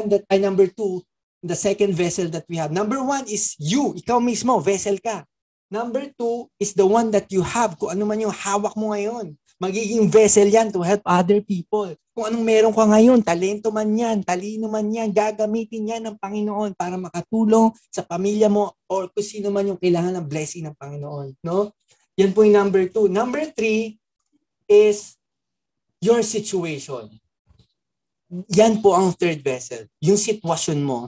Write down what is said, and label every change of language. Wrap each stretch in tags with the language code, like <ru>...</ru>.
<en>Number two, the second vessel that we have. Number one is you.</en> <tl>Ikaw mismo, vessel ka.</tl> <en>Number two is the one that you have.</en> <tl>Kung ano man yung hawak mo ngayon. Magiging vessel yan</tl> <en>to help other people.</en> <tl>Kung anong meron ka ngayon, talento man yan, talino man yan, gagamitin yan ng Panginoon para makatulong sa pamilya mo or kung sino man yung kailangan ng blessing ng Panginoon. No? Yan po yung number two.</tl> <en>Number three is your situation.</en> <tl>Yan po ang third vessel, yung sitwasyon mo.</tl>